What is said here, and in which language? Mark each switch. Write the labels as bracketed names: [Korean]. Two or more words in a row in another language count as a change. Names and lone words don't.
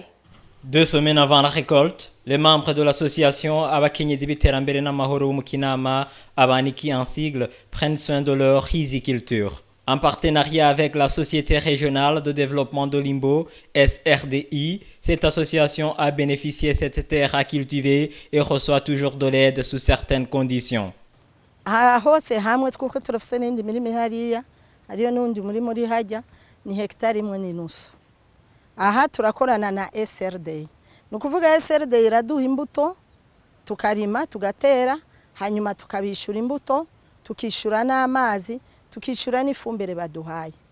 [French] 2 semaines avant la récolte, les membres de l'association Abakenyezi Biterambere n'amahoro bo mu Kinama Abaniki en sigle prennent soin de leur riziculture. En partenariat avec la Société régionale de développement d'Olimbo, SRDI, cette association a bénéficié de cette terre à cultiver et reçoit toujours de l'aide sous certaines conditions. [Rundi] Hose hamwe twuko turafise n'indi mirimo hariya hariyo n'undi murimo uri hajya ni hectare imwe n'inusu. Aha turakorana na SRDI. Nukuvuga SRDI iraduha imbuto tukarima tugatera hanyuma tukabishura imbuto tukishura n'amazi tukishura n'ifumbire baduhaye.